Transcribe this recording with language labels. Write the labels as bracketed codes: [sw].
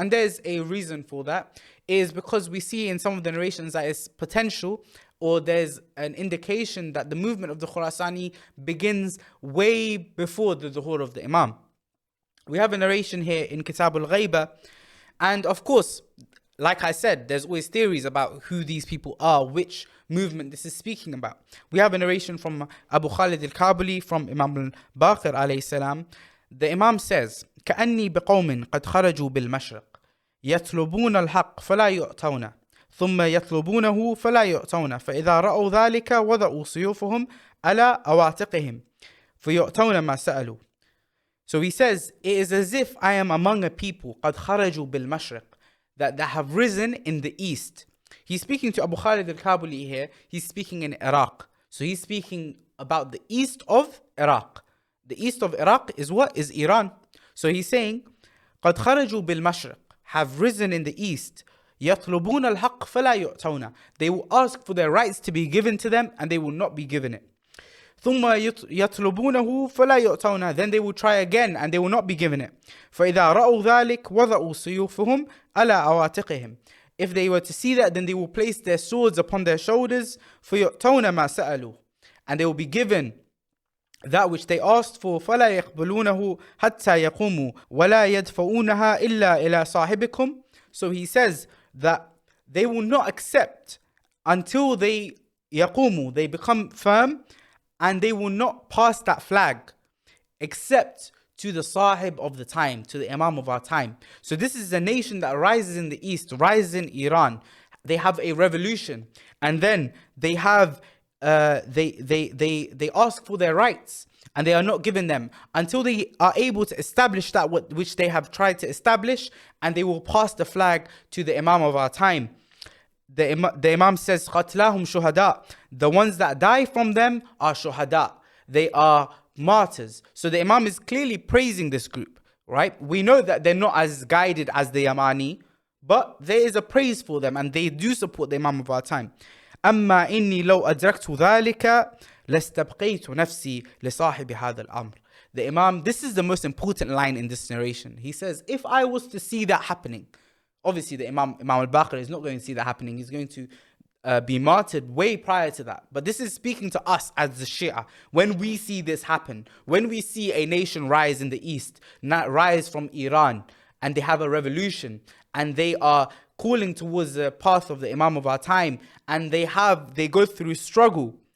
[en] And there's a reason for that, is because we see in some of the narrations that it's potential, or there's an indication that the movement of the Khurasani begins way before the Dhuhr of the Imam. We have a narration here in Kitab al-Ghaiba, and of course, like I said, there's always theories about who these people are, which movement this is speaking about. We have a narration from Abu Khalid al-Kabuli from Imam al-Baqir alayhi salam. [ar] The Imam says, كأني بقوم قد خرجوا بالمشرق يطلبون الحق فلا يؤتون ثم يطلبونه فلا يؤتون فإذا رأوا ذلك وضعوا سيوفهم على أواطقهم فيؤتون ما سألوا. [en] So he says, it is as if I am among a people [ar] قد خرجوا بالمشرق, [en] that have risen in the east. He's speaking to Abu Khalid al-Kabuli here. He's speaking in Iraq. So he's speaking about the east of Iraq. The east of Iraq is what? Is Iran. So he's saying, [ar] قد خرجوا بالمشرق, [en] have risen in the east. [ar] يطلبون الحق فلا يؤتون. [en] They will ask for their rights to be given to them, and they will not be given it. [ar] ثم يطلبونه فلا يؤتون. [en] Then they will try again, and they will not be given it. [ar] فإذا رأوا ذلك وضعوا سيوفهم على أواطقهم. [en] If they were to see that, then they will place their swords upon their shoulders. [ar] فيؤتون ما سألوا. [en] And they will be given that which they asked for. [ar] فلا يقبلونه حتى يقوموا ولا يدفعونها إلا إلى صاحبكم. [en] So he says that they will not accept until they [ar] يقوموا, [en] they become firm, and they will not pass that flag except to the Sahib of the time, to the Imam of our time. So this is a nation that rises in the east, rises in Iran. They have a revolution, and then they have they ask for their rights, and they are not given them until they are able to establish that which they have tried to establish, and they will pass the flag to the Imam of our time. The Imam says, [ar] قَتْلَاهُمْ شُهَدَاء. [en] The ones that die from them are shuhada. They are martyrs. So the Imam is clearly praising this group, right? We know that they're not as guided as the Yamani, but there is a praise for them, and they do support the Imam of our time. [ar] أما إني لو أدركت ذلك لاستبقيت نفسي لصاحب هذا الأمر. [en] The Imam, this is the most important line in this narration. He says, if I was to see that happening, obviously the Imam al-Baqir is not going to see that happening. He's going to be martyred way prior to that. But this is speaking to us as the Shia. When we see this happen, when we see a nation rise in the east, not rise from Iran, and they have a revolution, and they are calling towards the path of the Imam of our time, and they go through struggle.